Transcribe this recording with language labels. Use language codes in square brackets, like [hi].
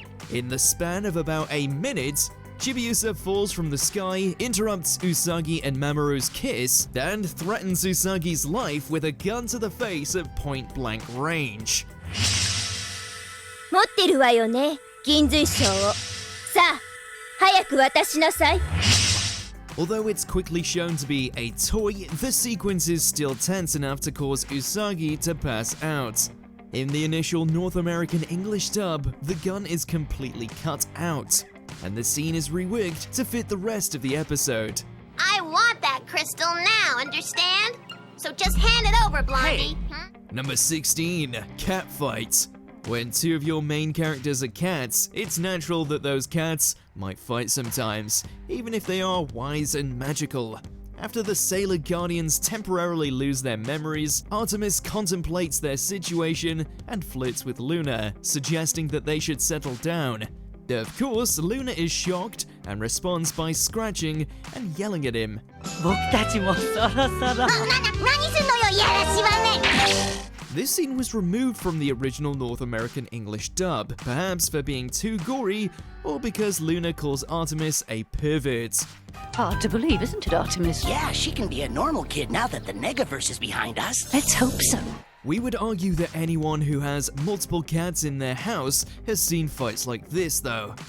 [en] In the span of about a minute, Chibiusa falls from the sky, interrupts Usagi and Mamoru's kiss, and threatens Usagi's life with a gun to the face at point-blank range. [ja] 持ってるわよね、銀髄章を。さあ、早く渡しなさい。 [en] Although it's quickly shown to be a toy, the sequence is still tense enough to cause Usagi to pass out. In the initial North American English dub, the gun is completely cut out, and the scene is reworked to fit the rest of the episode. I want that crystal now, understand? So just hand it over, Blondie. Number 16, cat fight. When two of your main characters are cats, it's natural that those cats might fight sometimes, even if they are wise and magical. After the Sailor Guardians temporarily lose their memories, Artemis contemplates their situation and flirts with Luna, suggesting that they should settle down. Of course, Luna is shocked and responds by scratching and yelling at him. [ja] 僕たちもそろそろ。何すんのよ、いやらしいわね。 [en] This scene was removed from the original North American English dub, perhaps for being too gory, or because Luna calls Artemis a pervert. Hard to believe, isn't it, Artemis? Yeah, she can be a normal kid now that the Negaverse is behind us. Let's hope so. We would argue that anyone who has multiple cats in their house has seen fights like this though.